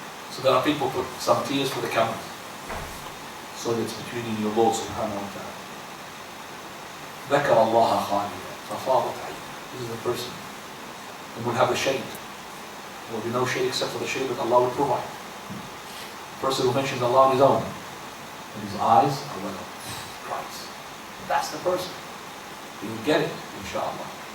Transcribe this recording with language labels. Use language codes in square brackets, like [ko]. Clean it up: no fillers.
[en] So there are people who put some tears for the camera. So that it's between you and your Lord subhanahu wa ta'ala. [ar] ذكر الله خاليا ففاضت عينه. [en] This is the person who will have a shade. There will be no shade except for the shade that Allah will provide. The person who mentions Allah on his own, and his eyes are well up. Christ. That's the person. You will get it, inshallah.